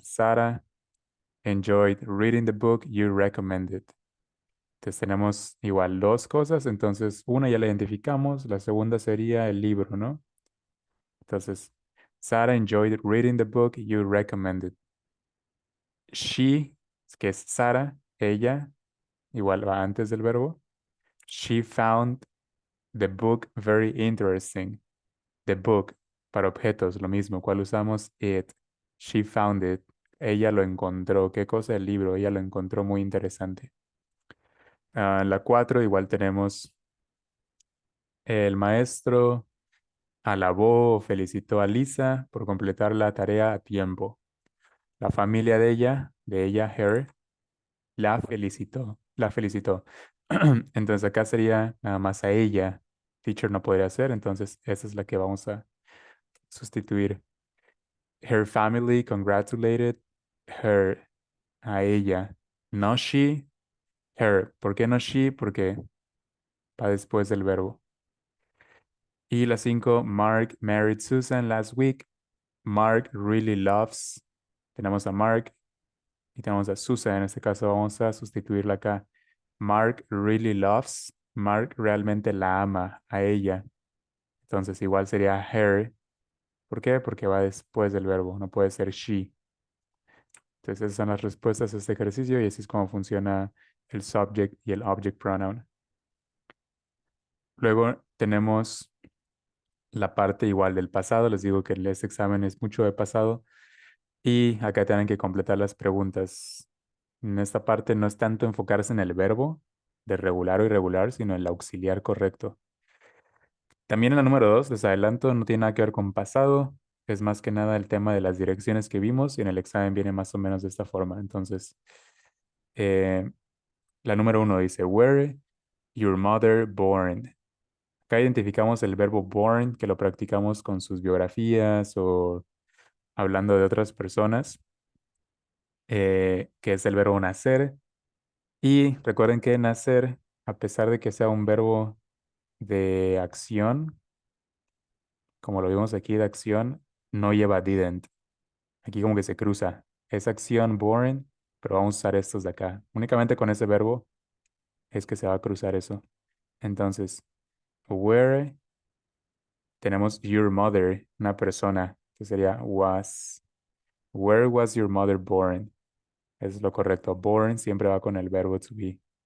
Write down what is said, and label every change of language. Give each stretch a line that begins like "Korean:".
English: Sarah enjoyed reading the book you recommended.
Spanish: Entonces tenemos igual dos cosas. Entonces, una ya la identificamos. La segunda sería el libro, ¿no? Entonces,
English: Sarah enjoyed reading the book you recommended.
Spanish: She, que es Sarah, ella, igual va antes del verbo.
English: She found the book very interesting. The book,
Spanish: para objetos, lo mismo. ¿Cuál usamos?
English: It. She found it.
Spanish: Ella lo encontró. ¿Qué cosa? El libro. Ella lo encontró muy interesante. La 4, igual tenemos el maestro alabó o felicitó a Lisa por completar la tarea a tiempo. La familia de ella, her, la felicitó. La felicitó. Entonces acá sería nada más a ella. Teacher no podría ser, entonces esa es la que vamos a sustituir.
English: Her family congratulated her,
Spanish: a ella. No
English: she, her.
Spanish: ¿Por qué no she? Porque va después del verbo. Y la 5,
English: Mark married Susan last week. Mark really loves.
Spanish: Tenemos a Mark y tenemos a Susan. En este caso vamos a sustituirla acá.
English: Mark really loves.
Spanish: Mark realmente la ama a ella. Entonces igual sería her. ¿Por qué? Porque va después del verbo. No puede ser she. Entonces esas son las respuestas a este ejercicio y así es como funciona el subject y el object pronoun. Luego tenemos la parte igual del pasado. Les digo que este examen es mucho de pasado y acá tienen que completar las preguntas. En esta parte no es tanto enfocarse en el verbo de regular o irregular, sino en el auxiliar correcto. También en la número 2, les adelanto, no tiene nada que ver con pasado. Es más que nada el tema de las direcciones que vimos y en el examen viene más o menos de esta forma. Entonces, eh, la número 1 dice,
English: were your mother born?
Spanish: Acá identificamos el verbo born, que lo practicamos con sus biografías o hablando de otras personas, que es el verbo nacer. Y recuerden que nacer, a pesar de que sea un verbo de acción, como lo vimos aquí de acción, no lleva didn't. Aquí como que se cruza. Es acción born, pero vamos a usar estos de acá. Únicamente con ese verbo es que se va a cruzar eso. Entonces, where tenemos your mother, una persona, que sería was.
English: Where was your mother born?
Spanish: Es lo correcto. Born siempre va con el verbo to be.